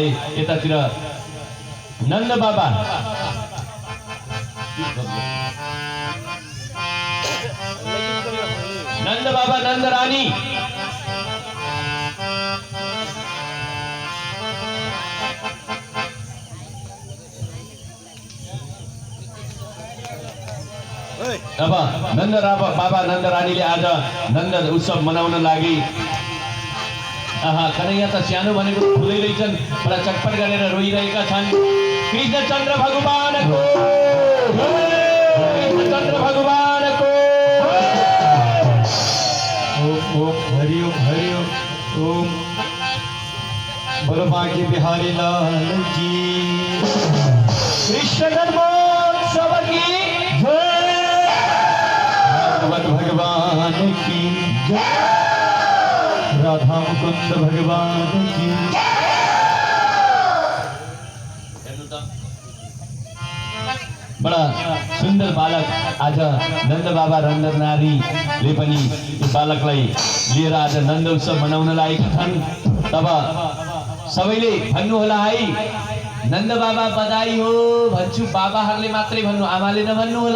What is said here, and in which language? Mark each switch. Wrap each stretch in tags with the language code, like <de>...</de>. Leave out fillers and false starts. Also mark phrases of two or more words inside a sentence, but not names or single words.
<ne>यतातिर नन्द बाबा नन्द रानी अब बाबा नन्द रानीले आज नन्द उत्सव मनाउन लागि कन्हैया त सानो भनेको ठुलै रहेछन्, बडा चटपट गरेर रोइरहेका छन्। कृष्णचन्द्र भगवानको</ne> <hi>ओम बोलो बांके बिहारी लाल जी। कृष्ण जन्मोत्सव की भगवान की जय, राधा मुकुंद भगवान की।</hi> <ne>बडा सुन्दर बालक आज नन्द बाबा नन्द नारीले पनि यो बालकलाई लिएर आज नन्द उत्सव मनाउन लागेका छन्। तब सबैले भन्नुहोला है, नन्द बाबा बधाई हो भन्छु, बाबाहरूले मात्रै भन्नु, आमाले नभन्नु होला।</ne>